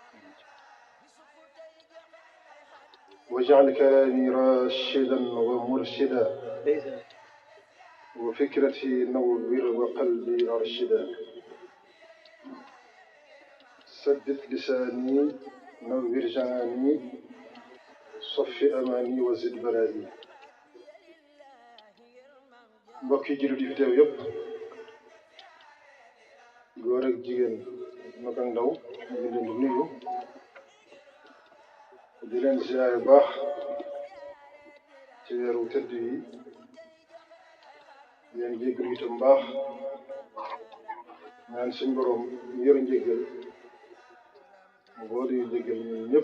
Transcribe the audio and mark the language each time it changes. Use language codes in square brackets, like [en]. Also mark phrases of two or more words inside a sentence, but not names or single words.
[ar] واجعل كلامي راشدا ومرشدا وفكرتي نور وقلبي أرشدا. سدد لساني نور جناني صف أماني وزد بلائي. [wo] mbokki jullit yi fi teew yëpp góor ak jigéen mag ak ndaw ñu ngi leen di nuyu di leen ziyaare baax ci weeru tëdd yi di leen jéggal itam baax ñaan suñ borom ñu yor njéggal mu boole yu jéggal ñun ñëpp.